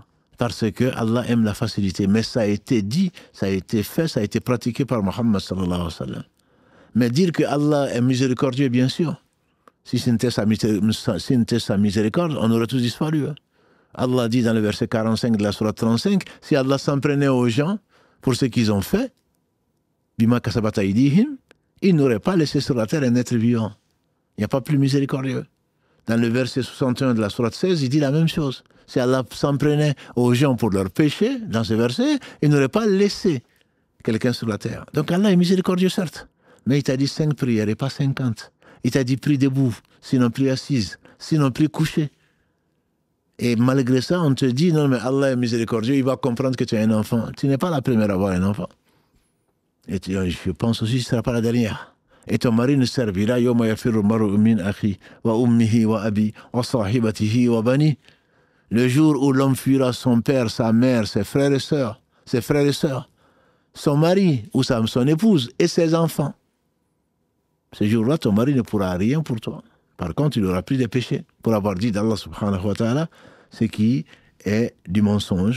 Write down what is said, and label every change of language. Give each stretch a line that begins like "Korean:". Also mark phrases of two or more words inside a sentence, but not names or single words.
French: Parce que Allah aime la facilité. Mais ça a été dit, ça a été fait, ça a été pratiqué par Muhammad
Arabic: صلى الله عليه وسلم.
French: Mais dire que Allah est miséricordieux, bien sûr. Si ce n'était sa miséricorde, on aurait tous disparu. Allah dit dans le verset 45 de la sourate 35, si Allah s'en prenait aux gens pour ce qu'ils ont fait,
Arabic: بما كسبت أيديهم,
French: il n'aurait pas laissé sur la terre un être vivant. Il n'y a pas plus miséricordieux. Dans le verset 61 de la sourate 16, il dit la même chose. Si Allah s'en prenait aux gens pour leurs péchés, dans ce verset, il n'aurait pas laissé quelqu'un sur la terre. Donc Allah est miséricordieux, certes. Mais il t'a dit 5 prières et pas 50. Il t'a dit prie debout, sinon prie assise, sinon prie couché. Et malgré ça, on te dit, non mais Allah est miséricordieux, il va comprendre que tu es un enfant. Tu n'es pas la première à avoir un enfant. Et je pense aussi que ce ne sera pas la dernière. Et ton mari ne servira
Arabic: يوم يفر المرء من أخيه وأمه وأبيه وصاحبته وبنيه.
French: Le jour où l'homme fuira son père, sa mère, ses frères et sœurs, son mari ou son épouse et ses enfants. Ce jour-là, ton mari ne pourra rien pour toi. Par contre, il aura plus de péchés pour avoir dit d'Allah
Arabic: سبحانه وتعالى
French: ce qui est du mensonge.